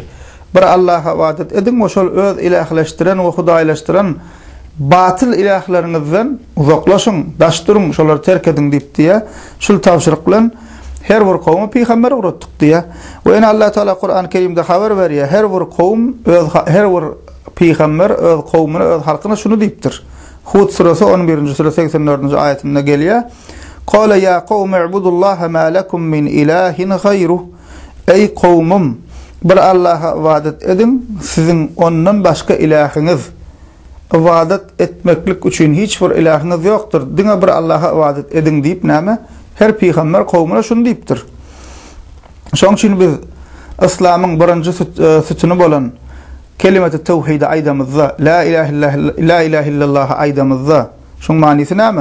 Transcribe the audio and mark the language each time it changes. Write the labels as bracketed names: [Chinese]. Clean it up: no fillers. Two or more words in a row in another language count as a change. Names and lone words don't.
[Turkmen] Bir Allaha ibadet edin, o şol öz ilahleşdiren we hudaýlaşdyran batyl ilahlaryňyzdan uzaklaşyň, daşdyryň, şolary terk edin diýip diýär. Şol tawşyryk bilen her bir kowmy peýgamber uratdyk diýär. We ene Allah Taala Kur'an-ı Kerimde haber berýär. Her bir kowm her bir peýgamber öz kowmuna, öz halkyna şunu diýipdir. Hud suresi 11-nji sure 84-nji ayetinde gelýär. [Arabic] "قال يا قوم اعبدوا الله ما لكم من إله غيره." [Turkmen] Ey kowmum, bir Allaha ibadet edin, sizin ondan başga ilahyňyz, ibadet etmeklik üçin hiç bir ilahyňyz ýokdur. Diňe bir Allaha ibadet edin diýip näme? Her peýgamber kowmuna şunu diýipdir. Şoň üçin biz İslamyň birinji sütüni bolan kelimet-i tevhid aýdamyzda, [Arabic] لا إله إلا الله [Turkmen] aýdamyzda, şoň manysy näme?